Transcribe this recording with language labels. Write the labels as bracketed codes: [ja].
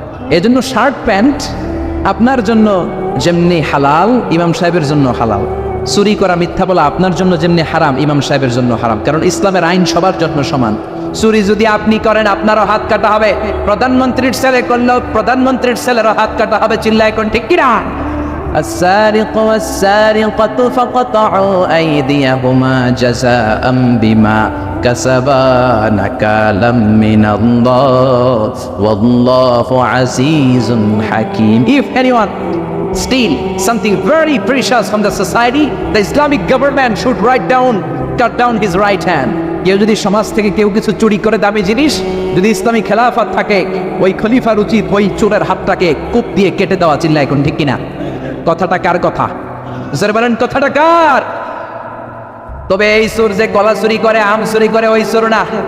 [bn] এজন্য shirt pant আপনার জন্য যেমনি হালাল, ইমাম সাহেবের জন্য হালাল। চুরি করা, মিথ্যা বলা আপনার জন্য যেমনি হারাম, ইমাম সাহেবের জন্য হারাম। কারণ ইসলামের আইন সবার জন্য সমান। চুরি যদি আপনি করেন, আপনারও হাত কাটা হবে। প্রধানমন্ত্রীর ছেলে করলেও প্রধানমন্ত্রীর ছেলেরও হাত কাটা হবে। চিল্লা এখন ঠিক কিনা? [ar] السارق والسارقة فقطعوا أيديهما جزاء بما كسبا نكالا من الله والله عزيز حكيم. [en] If anyone steal something very precious from the society, the Islamic government should cut down his right hand. [bn] কেউ যদি সমাজ থেকে কেউ কিছু চুরি করে দামি জিনিস, যদি ইসলামী খেলাফত থাকে, ওই খলিফার উচিত ওই চোরের হাতটাকে কূপ দিয়ে কেটে দেওয়া। চিল্লা এখন ঠিক কিনা? কথাটা কার কথা? জোরে বলেন, কথাটা কার? তবে এই চোর যে কলা চুরি করে, আম চুরি করে, ওই চোর না।